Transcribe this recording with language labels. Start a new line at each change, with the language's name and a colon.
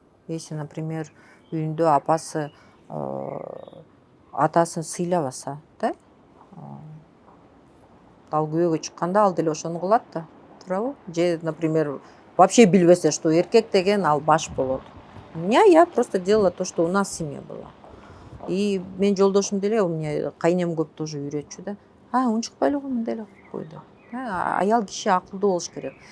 Russian: Если, например,
Kyrgyz: үйүндө апасы атасын сыйлабаса, да? Ал күйөөгө чыкканда ал деле ошону кылат да, туурабы? Же,
Russian: например, вообще
Kyrgyz: билбесе,
Russian: что
Kyrgyz: эркек деген ал баш болот.
Russian: Я просто делала то, что у нас в семье было.
Kyrgyz: И мен жолдошум деле,
Russian: у меня
Kyrgyz: кайнем көп
Russian: тоже
Kyrgyz: үйрөтчү да. Унчукпай эле кой, мындай эле кылып кой деп. Аял киши акылдуу болуш керек.